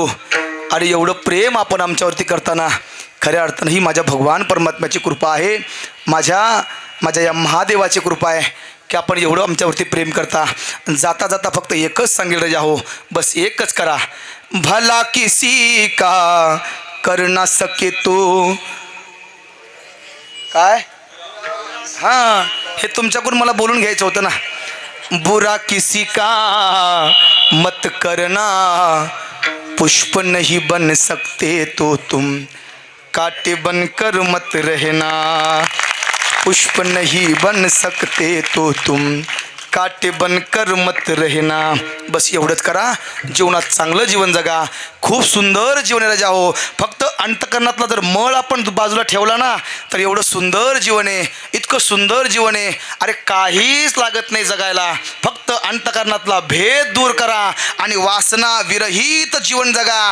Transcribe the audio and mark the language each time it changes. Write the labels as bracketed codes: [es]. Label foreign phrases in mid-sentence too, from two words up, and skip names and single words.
[mr] आणि एवढं प्रेम आपण आमच्यावरती करताना खऱ्या अर्थानं ही माझ्या भगवान परमात्म्याची कृपा आहे, माझ्या या महादेवाची कृपा आहे की आपण एवढं आमच्यावरती प्रेम करता। जाता जाता फक्त एकच सांगेल राजा हो, बस एकच करा, [hi] भला किसी का कर ना सके तो [mr] काय, हां हे तुमच्याकडून मला बोलून घ्यायचं होतं ना, [hi] बुरा किसी का मत करना, पुष्प नहीं बन सकते तो तुम कांटे बनकर मत रहना, पुष्प नहीं बन सकते तो तुम काटे बनकर मत रहना. [mr] बस एवढंच करा. जीवनात चांगलं जीवन जगा. खूप सुंदर जीवन आहे राजा हो. फक्त अंतकरणातला जर मळ आपण बाजूला ठेवला ना तर एवढं सुंदर जीवन आहे. इतकं सुंदर जीवन आहे. अरे काहीच लागत नाही जगायला. फक्त अंतकरणातला भेद दूर करा आणि वासना विरहित जीवन जगा.